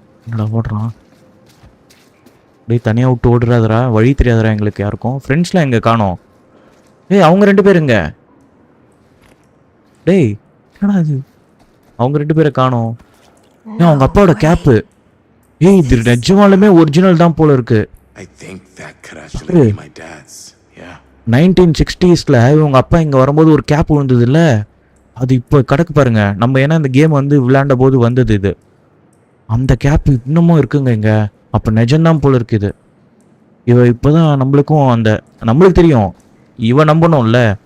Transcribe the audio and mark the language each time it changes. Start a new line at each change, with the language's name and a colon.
Tamil: என்னடா ஓடுறான் அப்படியே தனியாக விட்டு ஓடுறாதரா? வழி தெரியாதரா எங்களுக்கு யாருக்கும்? ஃப்ரெண்ட்ஸ்லாம் எங்கே காணோம்? ஏய், அவங்க 2 பேருங்க. டேய், என்னடா இது? அவங்க 2 பேரை காணோம். ஏன் அவங்க அப்பாவோட கேப்பு? ஏய், இது நிஜமாலுமே ஒரிஜினல் தான் போல இருக்கு.
English: I think that could actually be my dad's. Yeah.
Tamil: 1960s இவங்க அப்பா இங்கே வரும்போது ஒரு கேப் விழுந்தது இல்லை, அது இப்போ கிடக்கு பாருங்க. நம்ம ஏன்னா இந்த கேம் வந்து விளையாண்ட போது வந்தது இது. அந்த கேப் இன்னமும் இருக்குங்க இங்கே. அப்போ நிஜம்தான் போல இருக்குது. இவ இப்போதான் நம்மளுக்கு தெரியும். இவ நம்பணும்ல.